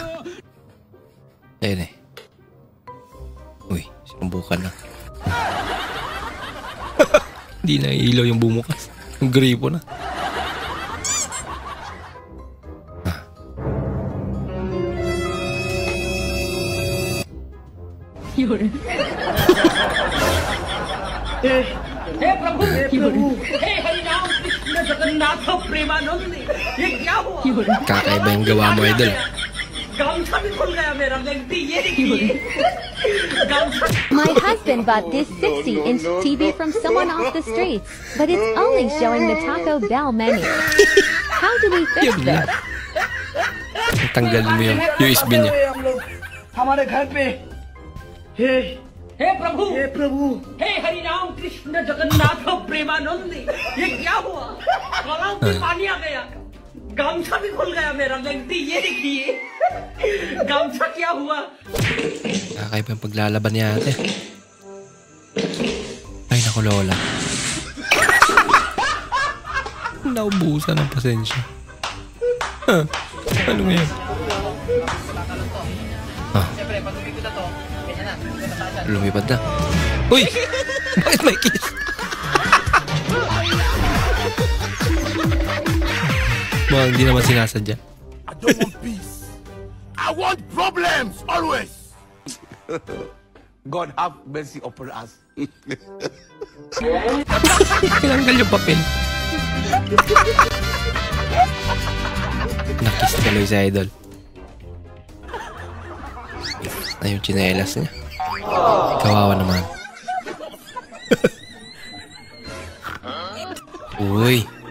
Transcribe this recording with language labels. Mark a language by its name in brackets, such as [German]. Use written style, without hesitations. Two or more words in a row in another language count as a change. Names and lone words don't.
[Filipino] Ayun eh. Uy, sinubukan na. Hindi na ilaw yung bumukas. Yung gripo na. Yun. [Hindi] हे प्रभु हे हरिनाम कृष्ण जगन्नाथ प्रेमानंद ये क्या हुआ [Filipino] Kakaiba yung gawa mo, idol. [Hindi] गामछा भी खुल गया मेरा लगती ये देखिए [English] My husband bought this 60-inch TV from someone off the streets, but it's only showing the Taco Bell menu. How do we fix this? [Filipino] Tanggalin mo yung USB niya. [Hindi] हमारे घर पे हे प्रभु हे हरिनाम कृष्ण जगन्नाथ प्रेमानंद ये क्या हुआ गलाव में पानी आ गया गामछा भी खुल गया मेरा लगती ये देखिए गामछा क्या हुआ [Filipino] Kakaiba yung paglalaban niya ate. Ay naku lola. Naubusan ng pasensya. Ano ngayon? Lumipad na. Uy! Bakit may kiss? Mga hindi naman sinasadya. [English] I don't want peace. I want problems always. God have mercy upon us. [Filipino] Tinanggal yung papel. Nakiss tuloy si idol. Na yung chinelas niya. Kawawa naman. Uy.